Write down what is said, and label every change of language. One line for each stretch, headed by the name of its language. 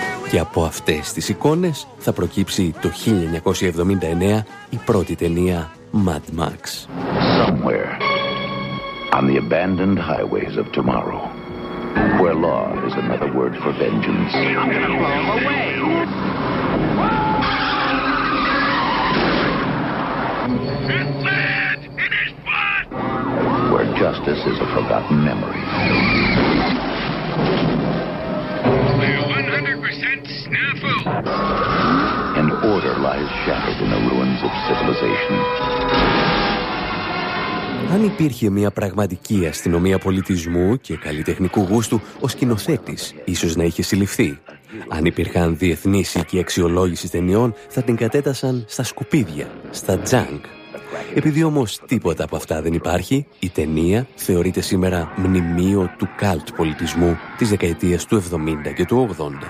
Greek: Και από αυτές τις εικόνες θα προκύψει το 1979 η πρώτη ταινία Mad Max.
English: Somewhere on the abandoned highways of tomorrow. Where law is another word for vengeance. I'm gonna blow him away. It's mad! It is blood! Where justice is a forgotten memory. Only 100% snafu. And order lies shattered in the ruins of civilization.
Greek: Αν υπήρχε μια πραγματική αστυνομία πολιτισμού και καλλιτεχνικού γούστου, ο σκηνοθέτης ίσως να είχε συλληφθεί. Αν υπήρχαν διεθνείς οίκοι αξιολόγησης ταινιών, θα την κατέτασαν στα σκουπίδια, στα junk. Επειδή όμως τίποτα από αυτά δεν υπάρχει, η ταινία θεωρείται σήμερα μνημείο του cult πολιτισμού της δεκαετίας του 70 και του 80.